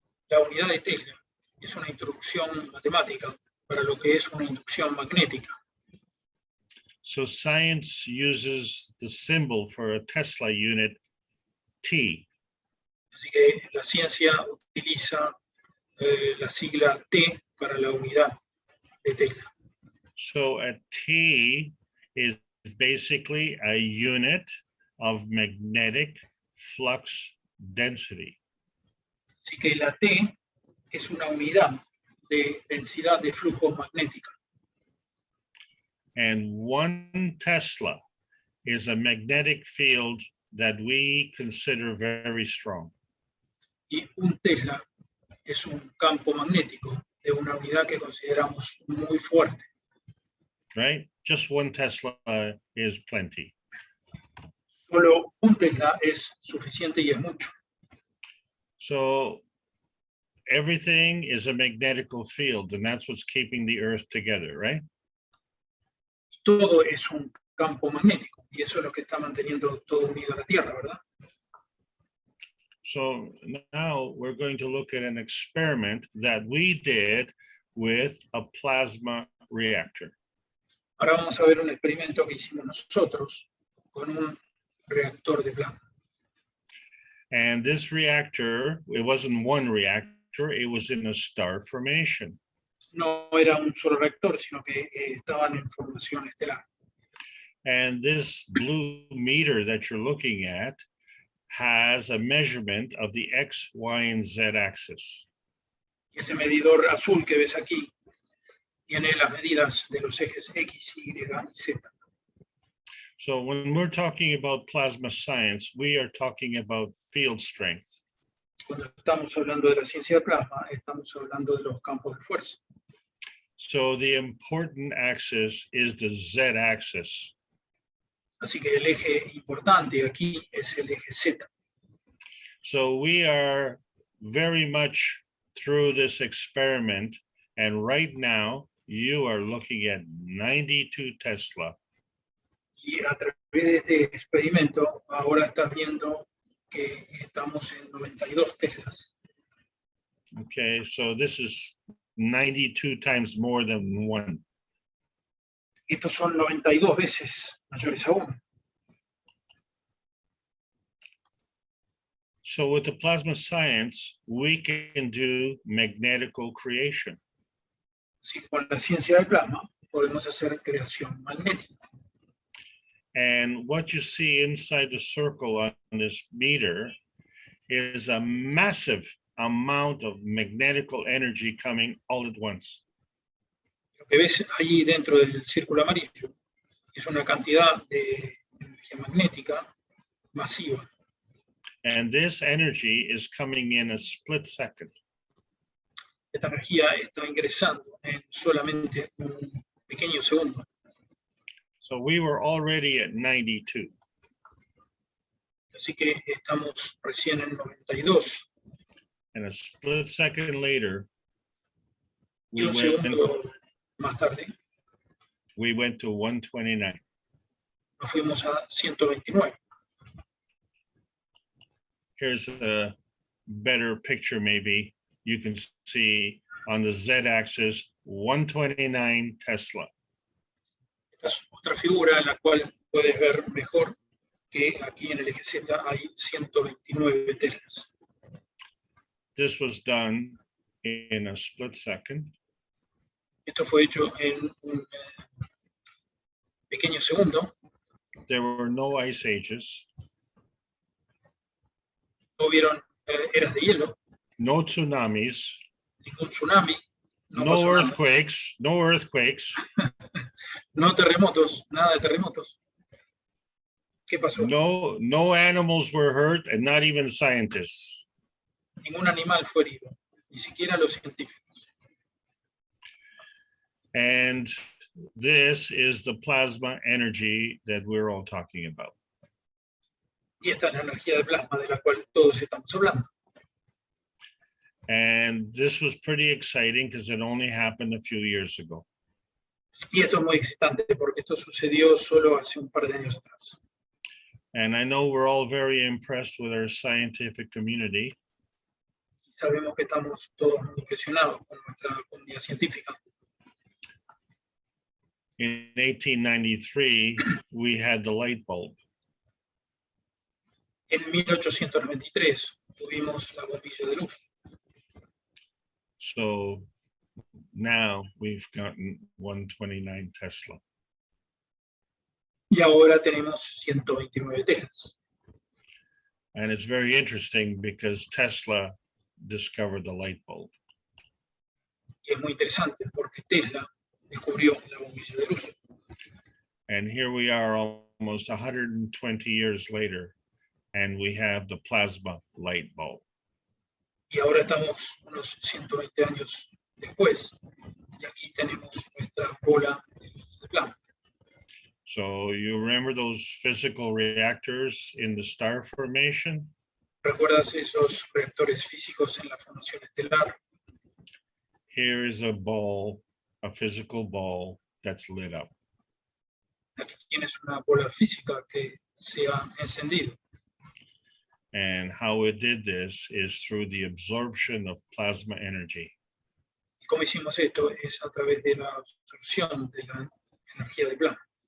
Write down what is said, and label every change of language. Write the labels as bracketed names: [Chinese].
[Spanish] La unidad de Tesla es una introducción matemática para lo que es una inducción magnética. [English] So science uses the symbol for a Tesla unit, T. [Spanish] Así que la ciencia utiliza la sigla T para la unidad de Tesla. [English] So a T is basically a unit of magnetic flux density. [Spanish] Así que la T es una unidad de densidad de flujo magnética. [English] And 1 Tesla is a magnetic field that we consider very strong. [Spanish] Y un Tesla es un campo magnético de una unidad que consideramos muy fuerte. [English] Right? Just 1 Tesla is plenty. [Spanish] Solo un Tesla es suficiente y es mucho. [English] So everything is a magnetical field, and that's what's keeping the Earth together, right? [Spanish] Todo es un campo magnético y eso es lo que está manteniendo todo unido a la Tierra, ¿verdad? [English] So now we're going to look at an experiment that we did with a plasma reactor. [Spanish] Ahora vamos a ver un experimento que hicimos nosotros con un reactor de plasma. [English] And this reactor, it wasn't one reactor, it was in a star formation. [Spanish] No era un solo reactor, sino que estaban en formación estelar. [English] And this blue meter that you're looking at has a measurement of the X, Y, and Z axis. [Spanish] Y ese medidor azul que ves aquí tiene las medidas de los ejes X, Y y Z. [English] So when we're talking about plasma science, we are talking about field strength. [Spanish] Cuando estamos hablando de la ciencia del plasma, estamos hablando de los campos de fuerza. [English] So the important axis is the Z axis. [Spanish] Así que el eje importante aquí es el eje Z. [English] So we are very much through this experiment, and right now you are looking at 92 Tesla. [Spanish] Y a través de este experimento, ahora estás viendo que estamos en 92 Teslas. [English] Okay, so this is 92 times more than 1. [Spanish] Estos son 92 veces mayores aún. [English] So with the plasma science, we can do magnetical creation. [Spanish] Así que con la ciencia del plasma podemos hacer creación magnética. [English] And what you see inside the circle on this meter is a massive amount of magnetical energy coming all at once. [Spanish] Lo que ves ahí dentro del círculo amarillo es una cantidad de energía magnética masiva. [English] And this energy is coming in a split second. [Spanish] Esta energía está ingresando en solamente un pequeño segundo. [English] So we were already at 92. [Spanish] Así que estamos recién en 92. [English] And a split second later, [Spanish] Y un segundo más tarde [English] we went to 129. [Spanish] nos fuimos a 129. [English] Here's a better picture, maybe. You can see on the z-axis 129 Tesla. [Spanish] Esta es otra figura en la cual puedes ver mejor que aquí en el eje Z hay 129 Teslas. [English] This was done in a split second. [Spanish] Esto fue hecho en un pequeño segundo. [English] There were no ice ages, [Spanish] No hubieron eras de hielo, [English] no tsunamis, [Spanish] ningún tsunami, no no pasó nada. [English] earthquakes, [Spanish] No terremotos, nada de terremotos. ¿Qué pasó? [English] no animals were hurt, and not even scientists. [Spanish] Ningún animal fue herido, ni siquiera los científicos. [English] And this is the plasma energy that we're all talking about. [Spanish] Y esta es la energía de plasma de la cual todos estamos hablando. [English] And this was pretty exciting because it only happened a few years ago. [Spanish] Y esto es muy excitante porque esto sucedió solo hace un par de años atrás. [English] And I know we're all very impressed with our scientific community. [Spanish] Sabemos que estamos todos muy impresionados con nuestra comunidad científica. [English] In 1893, we had the light bulb. [Spanish] En 1893 tuvimos la bombilla de luz. [English] So now we've gotten 129 Tesla. [Spanish] Y ahora tenemos 129 Teslas. [English] And it's very interesting because Tesla discovered the light bulb. [Spanish] Y es muy interesante porque Tesla descubrió la bombilla de luz. [English] And here we are almost 120 years later, and we have the plasma light bulb. [Spanish] Y ahora estamos unos 120 años después. Y aquí tenemos nuestra bola de luz de plasma. [English] So you remember those physical reactors in the star formation? [Spanish] ¿Recuerdas esos reactores físicos en la formación estelar? [English] Here is a ball, a physical ball that's lit up. [Spanish] Aquí tienes una bola física que se ha encendido. [English] And how it did this is through the absorption of plasma energy. [Spanish] ¿Y cómo hicimos esto? Es a través de la absorción de la energía de plasma.